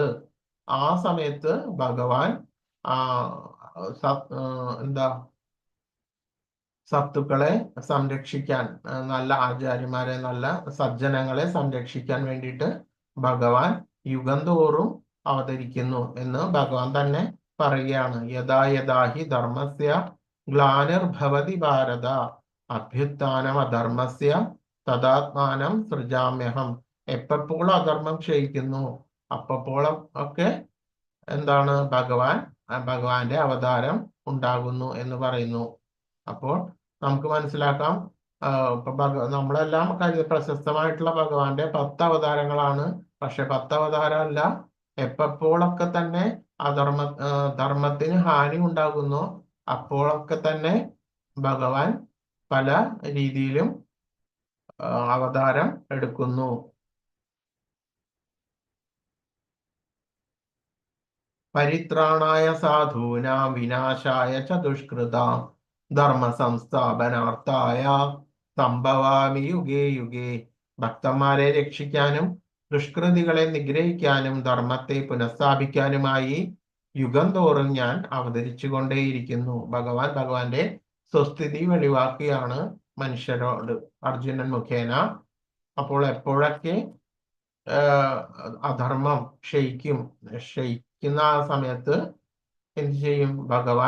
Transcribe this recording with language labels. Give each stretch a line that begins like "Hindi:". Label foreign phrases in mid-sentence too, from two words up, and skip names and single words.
Malayalam: ആ സമയത്ത് ഭഗവാൻ സത്തുക്കളെ സംരക്ഷിക്കാൻ, നല്ല ആചാര്യന്മാരെ നല്ല സജ്ജനങ്ങളെ സംരക്ഷിക്കാൻ വേണ്ടിയിട്ട് ഭഗവാൻ യുഗം തോറും അവതരിക്കുന്നു എന്ന് ഭഗവാൻ തന്നെ പറയുകയാണ്.
Sanskrit: യഥാ യഥാ ഹി ധർമ്മസ്യ ഗ്ലാനിർഭവതി ഭാരത അഭ്യുത്ഥാനം അധർമ്മസ്യ തദാത്മാനം സൃജാമ്യഹം.
Malayalam: എപ്പോൾ അധർമ്മം ക്ഷയിക്കുന്നു അപ്പോൾ ഒക്കെ എന്താണ് ഭഗവാന്റെ അവതാരം ഉണ്ടാകുന്നു എന്ന് പറയുന്നു. അപ്പോൾ നമുക്ക് മനസ്സിലാക്കാം, നമ്മളെല്ലാം പ്രശസ്തമായിട്ടുള്ള ഭഗവാന്റെ 10 അവതാരങ്ങളാണ്. പക്ഷെ 10 അവതാരമല്ല. എപ്പോഴൊക്കെ തന്നെ ധർമ്മത്തിന് ഹാനി ഉണ്ടാകുന്നു അപ്പോഴൊക്കെ തന്നെ ഭഗവാൻ പല രീതിയിലും അവതാരം എടുക്കുന്നു.
Sanskrit: പരിത്രാണായ സാധൂനാം വിനാശായ ച ദുഷ്കൃതാം ധർമ്മ സംസ്ഥാപനാർത്ഥായ സംഭവാമി യുഗേ യുഗേ.
Malayalam: ഭക്തന്മാരെ രക്ഷിക്കാനും ദുഷ്കൃതികളെ നിഗ്രഹിക്കാനും ധർമ്മത്തെ പുനഃസ്ഥാപിക്കാനുമായി യുഗം തോറും ഞാൻ അവതരിച്ചുകൊണ്ടേയിരിക്കുന്നു. ഭഗവാന്റെ സ്വസ്ഥിതി വെളിവാക്കുകയാണ് മനുഷ്യരോട് അർജുനൻ മുഖേന. അപ്പോൾ എപ്പോഴൊക്കെ അധർമ്മം ക്ഷയിക്കുന്ന ആ സമയത്ത് എന്ത് ചെയ്യും ഭഗവാൻ?